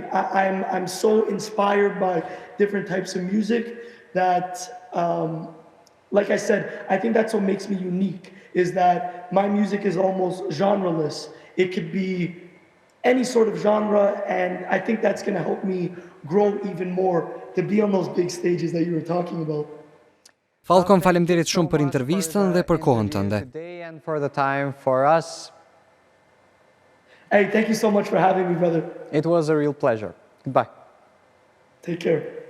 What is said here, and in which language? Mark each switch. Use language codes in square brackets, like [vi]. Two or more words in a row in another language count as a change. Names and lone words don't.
[en] I'm so inspired by different types of music that, like I said, I think that's what makes me unique, is that my music is almost genreless. It could be any sort of genre, and I think that's going to help me grow even more, to be on those big stages that you were talking about. [sq] Falcon, faleminderit shumë për intervistën dhe për kohën tënde. [en] Today and for the time for us. Hey, thank you so much for having me, brother. It was a real pleasure. Goodbye. Take care.